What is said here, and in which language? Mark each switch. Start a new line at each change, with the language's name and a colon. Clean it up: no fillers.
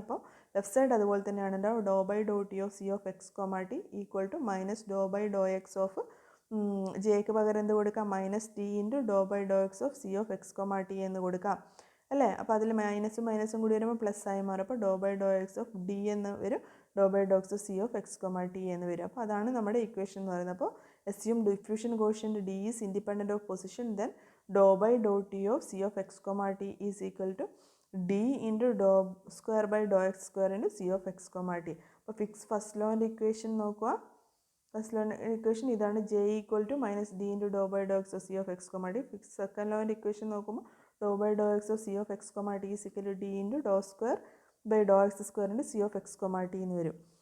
Malayalam: അപ്പോൾ left side അതുപോലെ തന്നെയാണ് ഉണ്ടാവും. ഡോ by Dr T of C of X comma T equal to minus Dr by Dr X of ജെക്ക് പകരം എന്ത് കൊടുക്കാം? Minus D into Dr by Dr X of C of X comma T എന്ന് കൊടുക്കാം അല്ലേ? അപ്പോൾ അതിൽ മൈനസും കൂടി വരുമ്പോൾ പ്ലസ് ആയി മാറും. അപ്പോൾ ഡോ by Dr X of D എന്ന് വരും, ഡോ by Dr X of C of X comma T എന്ന് വരും. അപ്പോൾ അതാണ് നമ്മുടെ ഇക്വേഷൻ എന്ന് പറയുന്നത്.
English: അപ്പോൾ assume diffusion quotient d is independent of position, then dou by dou t of c of x comma t is equal to d into dou square by dou x square into c of x comma t.
Malayalam: അപ്പോൾ fix first ലോൻ്റെ equation നോക്കുക. First ലോൻ്റെ equation ഇതാണ്, J equal to minus D into Dr by Dr X of C of X comma T. Fix second ലോൻ്റെ equation നോക്കുമ്പോൾ ഡോ by Dr X of C of X comma T is equal to D into Dr square by Dr X square into C of X comma T എന്ന് വരും.